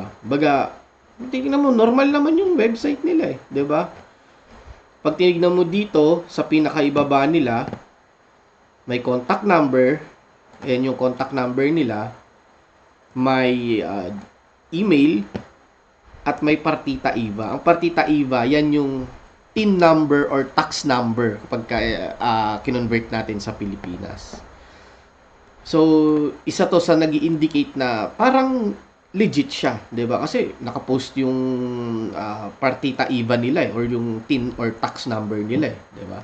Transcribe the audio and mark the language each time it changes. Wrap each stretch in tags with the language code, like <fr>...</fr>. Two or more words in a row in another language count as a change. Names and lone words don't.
<tl>Baga, tingnan mo, normal naman yung website nila eh. 'Di ba? Pag tinignan mo dito, sa pinakaibaba nila, may contact number. Ayan yung contact number nila. May email. At may</tl> <it>partita IVA.</it> <tl>Ang</tl> <it>partita IVA,</it> <tl>yan yung</tl> <en>TIN number or tax number</en> <tl>kapag kinonvert natin sa Pilipinas. So, isa to sa nag-i-indicate na parang legit siya, 'di ba? Kasi naka-post yung</tl> <it>partita IVA</it> <tl>nila or yung</tl> <en>TIN or tax number</en> <tl>nila, 'di ba?</tl>